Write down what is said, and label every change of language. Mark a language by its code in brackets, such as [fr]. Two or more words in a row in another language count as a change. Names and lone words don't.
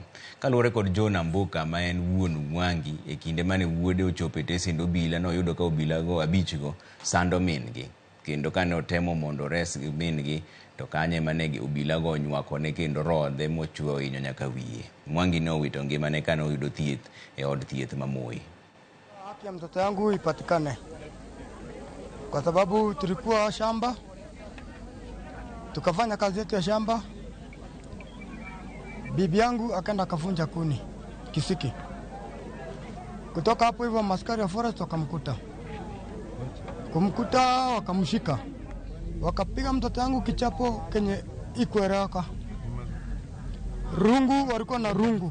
[luo] Kaluwore kod John Ambuka ma en wuon Mwangi e kinde mane wuode ochopo e tesend obila no oyudo ka obila go abichgo sando min-gi kendo kane otemo mondo res min-gi to kanye mane obila go onywakone kendo rodhe mochuo hinyo nyaka wiye. Mwangi ne owito ngimane kane oyudo thieth e od thieth ma Moi. [sw] Haki ya mtoto yangu ipatikane kwa sababu tulikuwa shamba tukafanya kazi yetu ya shamba, bibi yangu akaenda akavunja kuni kisiki. Kutoka hapo hivyo maskari ya forest kumkuta wakamshika, wakapiga mtoto yangu kichapo kenye ikuereka rungu, walikuwa na rungu.